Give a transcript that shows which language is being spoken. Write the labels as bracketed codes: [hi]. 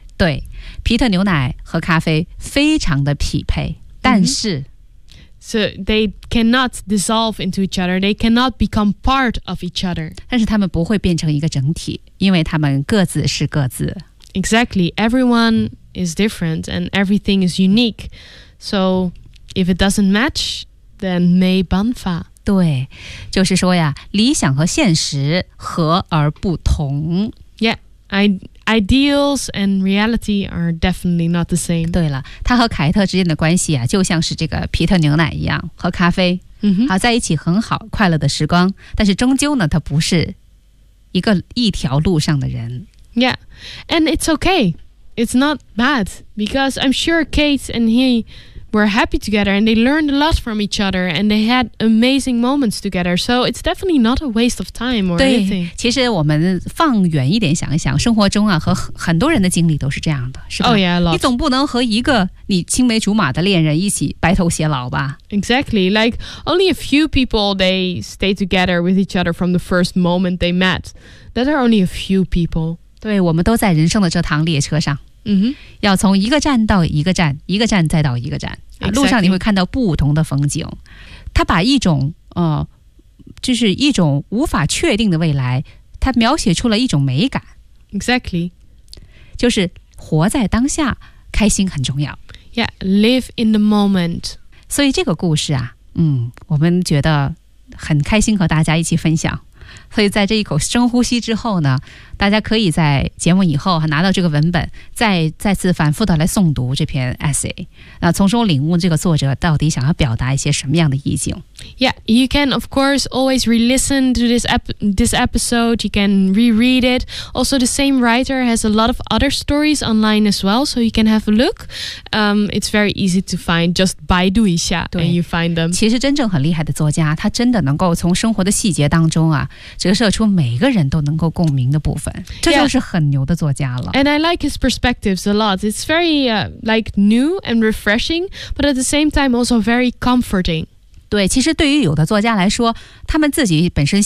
[zh] 对，皮特牛奶和咖啡非常的匹配，但是、mm-hmm. [en] So they cannot dissolve into each other. They cannot become part of each other. [zh] 但是他们不会变成一个整体，因为他们各自是各自。 [en] Exactly. Everyone is different and everything is unique. So if it doesn't match, then [zh] 没办法。对，就是说呀，理想和现实合而不同。 [en] Yeah, ideals and reality are definitely not the same. [zh] 对了，他和凯特之间的关系啊，就像是这个皮特牛奶一样，和咖啡，嗯哼，在一起很好，快乐的时光。但是终究呢，他不是一个一条路上的人。 [en] Yeah, and it's okay. It's not bad because I'm sure Kate and he were happy together, and they learned a lot from each other, and they had amazing moments together. So it's definitely not a waste of time or [zh] 对 [en] anything. [zh] 其实我们放远一点想一想，生活中啊和很多人的经历都是这样的，是吧？ [en] Oh yeah, lots. [zh] 你总不能和一个你青梅竹马的恋人一起白头偕老吧？ [en] Exactly. Like only a few people they stay together with each other from the first moment they met. That are only a few people. [zh] 对，我们都在人生的这趟列车上。 Mm-hmm. 要从一个站到一个站，一个站再到一个站、 [en] exactly. [zh] 路上你会看到不同的风景。他把一种就是一种无法确定的未来，他描写出了一种美感。 [en] Exactly. [zh] 就是活在当下，开心很重要。 [en] Yeah, live in the moment. [zh] 所以这个故事啊，我们觉得很开心和大家一起分享。所以在这一口深呼吸之后呢，大家可以在节目以后拿到这个文本，再次反复的来诵读这篇 essay， 那从中领悟这个作者到底想要表达一些什么样的意境。 [en] Yeah, you can of course always re-listen to this episode. You can reread it. Also, the same writer has a lot of other stories online as well, so you can have a look. It's very easy to find. Just [zh] 百度一下 [en] and you find them. [zh] 其实真正很厉害的作家，他真的能够从生活的细节当中啊，折射出每个人都能够共鸣的部分。这就是很牛的作家了。 [en] Yeah. And I like his perspectives a lot. It's very new and refreshing, but at the same time also very comforting. [zh] 对，其实对于有的作家来说，他们自己本身